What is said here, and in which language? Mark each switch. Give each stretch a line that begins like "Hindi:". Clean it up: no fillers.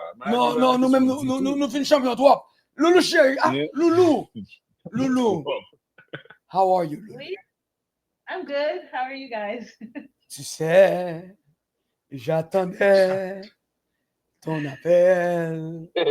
French: Non, nous-mêmes, nous finissons champion, toi.
English: Loulou chérie, Loulou. How are you, Loulou? I'm good. How are you guys?
French: Tu sais, j'attendais ton appel.